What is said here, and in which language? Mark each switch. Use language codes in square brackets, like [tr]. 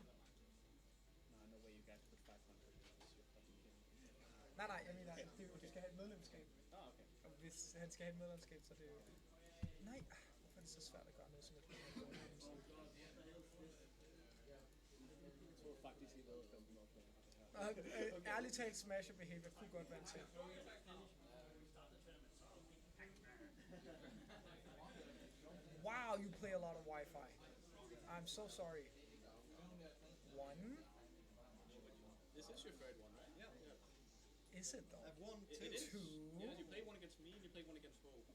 [en] No, no way you guys put 500 because you're fucking kidding me. [da] Nej, jeg mener, du skal have et medlemskab. Ah, okay. Og hvis han skal have et medlemskab, så er det jo... Nej, hvorfor er det så svært at gøre noget som et medlemskab? Jeg tror faktisk, I lavede 500 kroner for det her. Ærligt talt, Smasher Behavior kunne godt være en ting. [en] Wow, you play a lot of Wi-Fi. I'm so sorry. One? This is your third one, right? Yeah. Is it though? I've won two. It is. Two? Yeah, you played one against me and you played one against Hope.